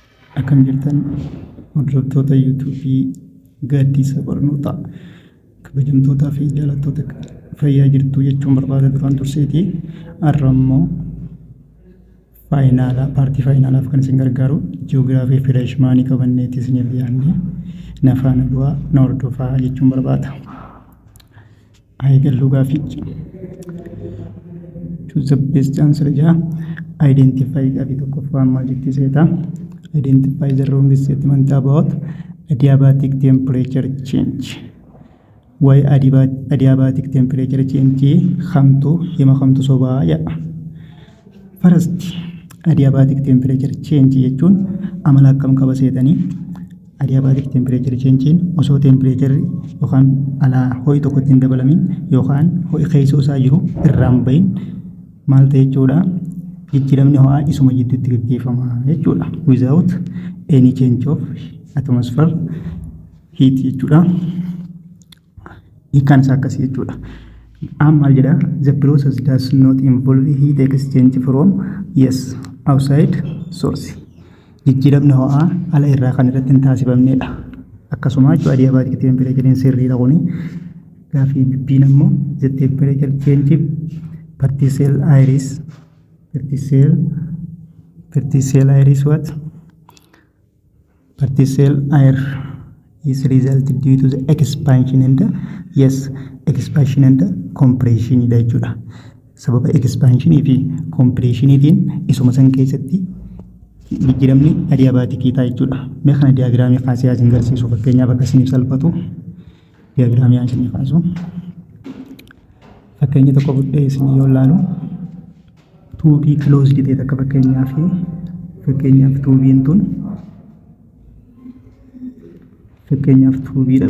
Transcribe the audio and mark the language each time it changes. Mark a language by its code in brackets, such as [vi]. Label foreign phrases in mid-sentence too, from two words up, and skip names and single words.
[om] Akkam jirtan hordoftoota yuutuubii Gaaddisa Barnootaa kabajamtootaa fi jaalattoota fayyaa jirtu jechuun barbaada duraan durseetii har'a immoo paartii faayinaalaaf kan isin gargaaru ji'oogiraafii fireeshmaanii qabanneetii isiniif dhiyaanne na faana bu'aa na hordofaa jechuun barbaada. Eegalluu gaafichi [en] choose the best answer jaa identify [om] gaafii tokkoffaan maal jettee seetaa [en] identify the wrong statement about adiabatic temperature change. Why adiabatic temperature change [om] hima sobaa jedha. First, [en] adiabatic temperature change [om] jechuun amala akkam qaba seetanii [en] adiabatic temperature change [om] osoo temperature yookaan alaa ho'i tokkotti hin dabalamin yookaan ho'i keessoo isaa jiru irraan bahin maal ta'e jechuudha. Jijjiiramni ho'aa isuma jidduutti gaggeeffama jechuudha. [en] Without any change of atmosphere heat jechuudha. [om] Hiikkaan isaa akkasii jechuudha. Maal jedha? [en] The process does not involve heat exchange from outside source. [om] Jijjiiramni ho'aa ala irraa kan irratti hin taasifamnedha. Akkasuma jechuudha [en] adiabatic temperature [om] sirriidha kuni. Gaafii bibbiin ammoo [en] the temperature change particle iris what? Particle air is resulted due to the expansion and compression jechuudha. [om] Sababa expansion fi compression isuma san keessatti jijjiiramni adiabaatikii ta'a jechuudha. Mee kana diyaagiraamii kaasee isin agarsiisu fakkeenyaaf akka isiniif salphatu diyaagiraamii isin kaasu. Fakkeenya tokko fudhee isin yoo ilaalu tuubii closed ta'e akka fakkeenyaaf tuubiin tun tuubiidha.